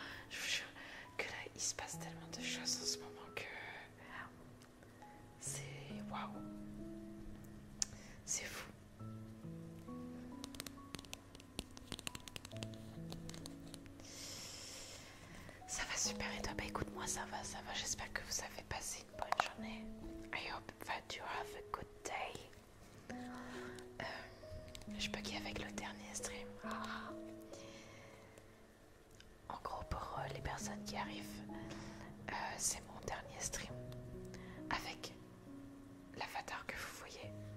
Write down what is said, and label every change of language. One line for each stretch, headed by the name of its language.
French: Je vous jure que là, il se passe tellement de choses en ce moment que c'est waouh. C'est fou. Ça va super et toi? Bah écoute, moi ça va. J'espère que vous avez passé une bonne journée.
English: I hope that you have a good day.
French: Je buguais avec le dernier stream. En gros, pour les personnes qui arrivent, c'est mon dernier stream avec l'avatar que vous voyez.